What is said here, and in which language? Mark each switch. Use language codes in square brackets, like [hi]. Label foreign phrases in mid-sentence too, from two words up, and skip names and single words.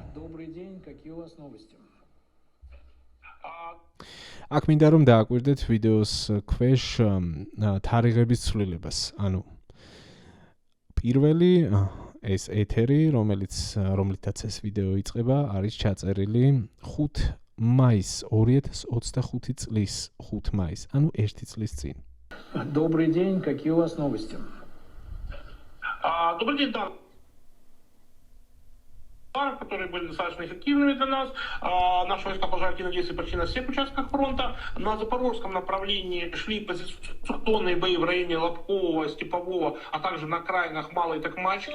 [ka] აქ მინდა რომ დააკვირდეთ ვიდეოს ქვეშ თარიღების ცვლილებას. ანუ პირველი ეს ეთერი, რომლითაც ეს ვიდეო იწყება, არის ჩაწერილი 5 მაისს 2025 წლის 5 მაისს, ანუ 1 წლის წინ. [ru] Добрый день, какие у вас новости? Добрый день, да. Которые были достаточно эффективными для нас. Наши войска продолжают активно действовать почти на всех участках фронта. На запорожском направлении шли позиционные бои в районе Лобкового, Степового, а также на окраинах Малой Токмачки.